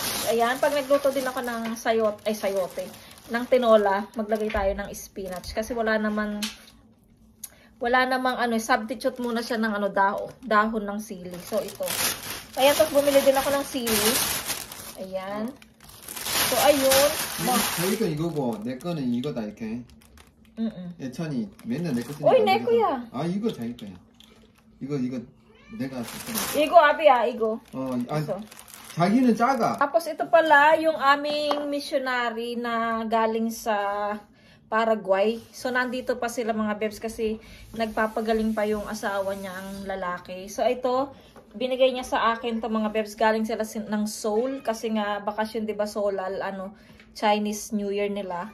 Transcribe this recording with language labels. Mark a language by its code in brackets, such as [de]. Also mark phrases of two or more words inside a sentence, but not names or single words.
[tl] Ayan, pag nagluto din ako ng sayote, ng tinola, maglagay tayo ng spinach. Kasi wala namang, substitute muna siya ng dahon ng sili. So, ito. Ayan, tapos bumili din ako ng sili. Ayan. So, ayun. [ko] 자기가 이거고 내 거는 이거다 이렇게. 예찬이 맨날 내 거 쓰니까. Uy, 내 거야. 아, 이거 자기 거야. 이거 내가 썼잖아. Igo, abi igo. So. 자기는 작아. [tl] Tapos ito pala yung aming missionary na galing sa Paraguay. So, nandito pa sila, mga babes, kasi nagpapagaling pa yung asawa niya, ang lalaki. So, ito, binigay niya sa akin to, mga babes. Galing sila ng Seoul kasi nga bakasyon, 'di ba, Solal, [en] Chinese New Year [tl] nila.